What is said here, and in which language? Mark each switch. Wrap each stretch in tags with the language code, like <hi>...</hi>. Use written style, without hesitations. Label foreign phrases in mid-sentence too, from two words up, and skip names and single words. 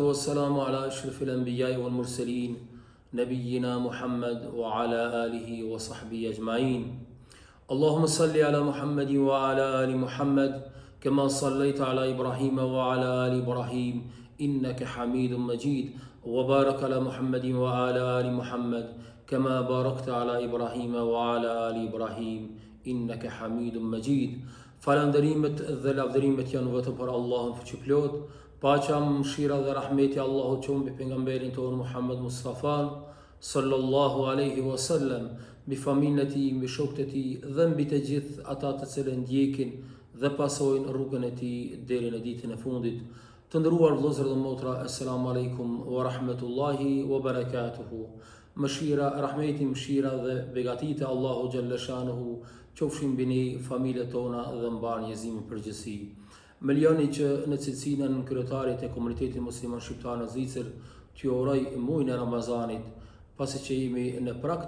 <ar>والسلام على أشرف الأنبياء والمرسلين نبينا محمد وعلى آله وصحبه أجمعين اللهم صل على محمد وعلى آل محمد كما صليت على إبراهيم وعلى آل إبراهيم إنك حميد مجيد وبارك على محمد وعلى آل محمد كما باركت على إبراهيم وعلى آل إبراهيم إنك حميد مجيد.</ar> <sq>Falënderimet dhe lavdërimet janë vetëm për Allahun fuqiplot. Paqja, mëshira dhe rahmeti Allahut qoftë mbi pejgamberin tonë Muhammed Mustafa</sq> <ar>صلى الله عليه وسلم,</ar> <sq>mbi familjen e tij, mbi shokët e tij dhe mbi të gjithë ata të cilët ndjekin dhe pasojnë rrugën e tij deri në ditën e fundit. Të nderuar vëllezër dhe motra,</sq> <ar>السلام عليكم ورحمة الله وبركاته.</ar> <sq>Mëshira, rahmeti, mëshira dhe begatit e Allahu</sq> <ar>جل شأنه</ar> <sq>qofshin mbi ne, familjet tona dhe mbar njerëzimin përgjithësi. Me lejoni që në cilësinë e kryetarit e komunitetit musliman shqiptar në Zvicër t'ju uroj muajin e Ramazanit, pasi që jemi në prag</sq>